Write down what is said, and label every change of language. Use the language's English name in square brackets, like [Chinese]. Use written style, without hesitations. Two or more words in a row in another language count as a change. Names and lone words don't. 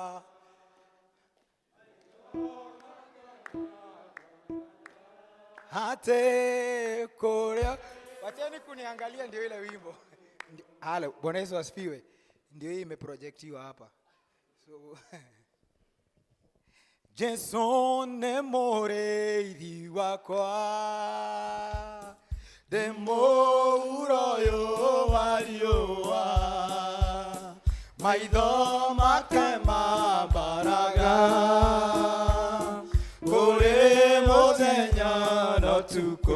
[Kikuyu] Hate kũrĩa, [Swahili] wacheni kuniangalia, ndio ile wimbo. Halo, Bwana Yesu asifiwe. Ndio hii imeprojectiwa hapa. [Kikuyu] So Jesu nĩ mũrĩithi wakwa, nĩ mũhuro ũyũ wa riũa. Maitho make mambaraga kũrĩ mũthenya na ũtukũ.